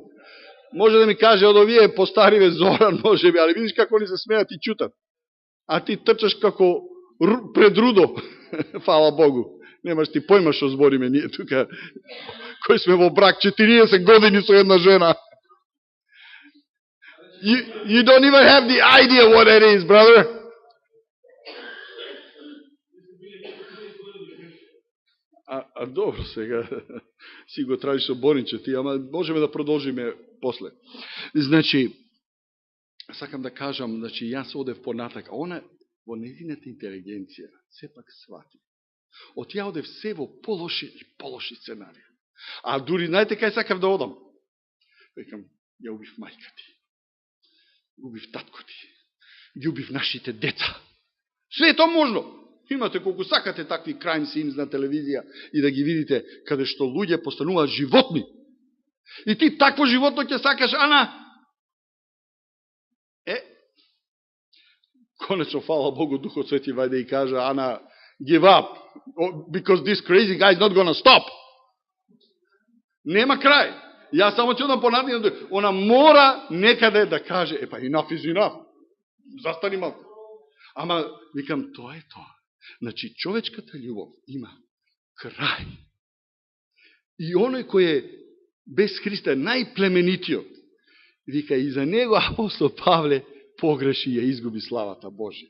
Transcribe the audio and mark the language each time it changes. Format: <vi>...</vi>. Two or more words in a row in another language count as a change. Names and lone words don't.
<mk>Може да ми каже од овие постариве Зоран, може би, али видиш како ни се смеат и чутат. А ти трчаш како пред рудо, фала Богу. Немаш ти појма што збориме ние тука, кои сме во брак 40 години со една жена.</mk> <en>You don't even have the idea what it is, brother.</en> <mk>А добро, сега си го траži со Боринче ти, ама можеме да продолжиме после. Значи, сакам да кажам, значи, јас одев понатака. Она во нејзината интелигенција сепак свати. Од ја одев се во полоши и полоши сценарија. А дури, знаете кај сакав да одам? Векам, ја убив мајка ти. Убив татко ти. Ги убив нашите деца. Све е тоа можно. Имате колку сакате такви</mk> <en>crime scenes</en> <mk>на телевизија и да ги видите каде што луѓе постануваат животни. И ти такво животно ќе сакаш, Ана? Конечно, фала Богу, Духот Свети вајде и кажа, Ана,</mk> <en>give up, because this crazy guy is not gonna stop.</en> <mk>Нема крај. Јас само ќе одам понатаму, она мора некаде да каже,</mk> <en>enough is enough.</en> <mk>Застани малку. Ама, викам, тоа е тоа. Значи, човечката љубов има крај. И оној кој е без Христа, најплеменитиот, вика, и за него апостол Павле погреши и ја изгуби славата Божија.</mk>